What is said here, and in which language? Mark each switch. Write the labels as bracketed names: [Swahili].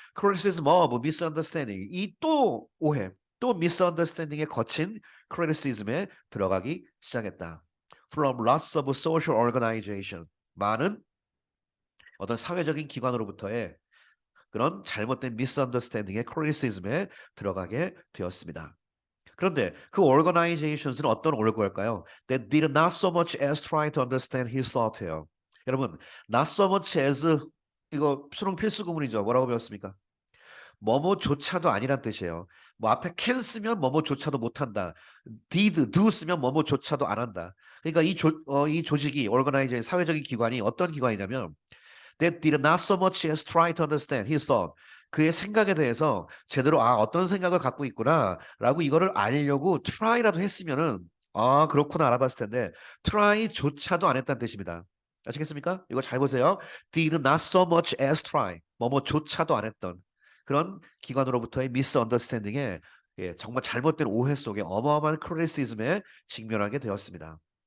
[English] criticism of misunderstanding [Korean] 이 또 오해 또 misunderstanding에 거친 criticism에 들어가기 시작했다. [English] From lots of social organization [Korean] 많은 어떤 사회적인 기관으로부터의 그런 잘못된 misunderstanding의 criticism에 들어가게 되었습니다. 그런데 그 organizations는 어떤 올거일까요? [English] That did not so much as try to understand his thought예요. [Korean] 여러분, not so much as 이거 수능 필수 구문이죠. 뭐라고 배웠습니까? 뭐뭐조차도 아니란 뜻이에요. 뭐 앞에 can 쓰면 뭐뭐조차도 못한다. did, do 쓰면 뭐뭐조차도 안 한다. 그러니까 이 조직이 organization 사회적인 기관이 어떤 기관이냐면 [English] that did not so much as try to understand his thought. [Korean] 그의 생각에 대해서 제대로 어떤 생각을 갖고 있구나라고 이거를 알려고 try라도 했으면은 그렇구나 알아봤을 텐데 try조차도 안 했다는 뜻입니다. 아시겠습니까? 이거 잘 보세요. [English] did not so much as try. [Korean] 뭐뭐조차도 안 했던 그런 기관으로부터의 misunderstanding에 정말 잘못된 오해 속에 어마어마한 criticism에 직면하게 되었습니다.